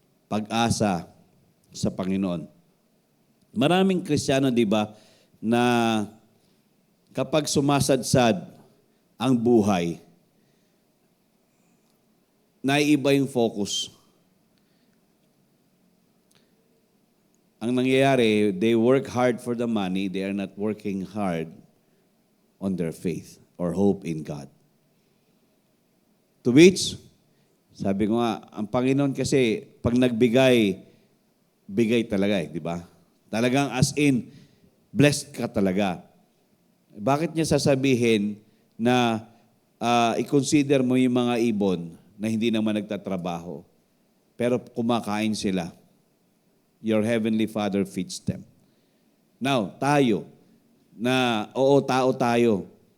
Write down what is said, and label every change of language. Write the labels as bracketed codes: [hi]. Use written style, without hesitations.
[tl] Pag-asa sa Panginoon. Maraming Kristiyano, di ba, na kapag sumasadsad ang buhay, naiiba yung focus. Ang nangyayari, [en] they work hard for the money, they are not working hard on their faith or hope in God. [tl] To which, sabi ko nga, ang Panginoon kasi, pag nagbigay, bigay talaga di ba? Talagang as in, blessed ka talaga. Bakit niya sasabihin na i-consider mo yung mga ibon na hindi naman nagtatrabaho, pero kumakain sila? [en] Your heavenly Father feeds them. Now, [tl] tayo, na oo, tao tayo.